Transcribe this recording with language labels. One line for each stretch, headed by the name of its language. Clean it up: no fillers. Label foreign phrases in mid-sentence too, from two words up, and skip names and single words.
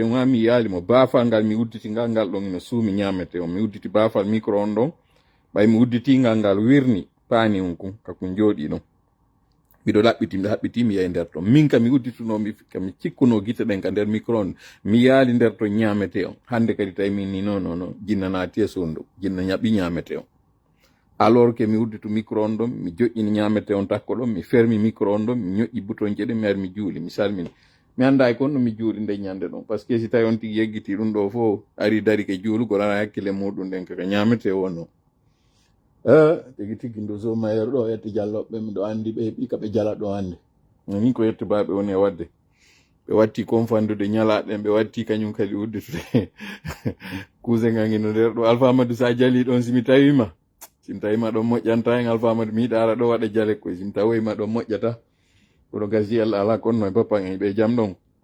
Fula: on ha mi yaali mo baafal ngal mi udditi ngal ɗon ina suumi ñamete on mi udditi baafal micro-onde ɗon ɓay mi udditi ngal wirni paani on kon kakon jooɗi ɗon miɗo haɓɓiti mi yahi nder ton min ka mi uddituno kami cikkuno gite ɗen ka nder micro-onde mi yaali nder ton ñamete on hande kadi tawi min ni non jinna naati e sondu jinna ñaɓi ñamete on
French: alors que
Fula: mi udditu micro-onde ɗon mi joƴƴini ñamete on takko ɗon mi fermi micro-onde ɗon mi ñoƴƴi bouton je ɗen mi ari mi juuli mi salmini mi anda kon no mi juuli nde ñande ɗon
French: par ce que si
Fula: tawi on tigi yeggiti ɗum ɗo fof ari dari ke juulugol ana hakkille muɗum nden kaka ñamete wonno tigi ndu somayeru ɗo yetti jalloɓe miɗo andi ɓe heeɓi kaɓe jala ɗo hande min ko yettubaɓe woni e wadde ɓe watti confandude ñalaɗen ɓe watti kañum kadi udditude kuuse ngangino nder ɗo Alpha Amadou sa jali ɗon simi tawima ɗon moƴƴanta en Alpha Amadou mi yiɗa ara ɗo waɗa jale koye simi tawoyima ɗon moƴƴata kono gasi Allah ala konno e papan en ɓe jam ɗon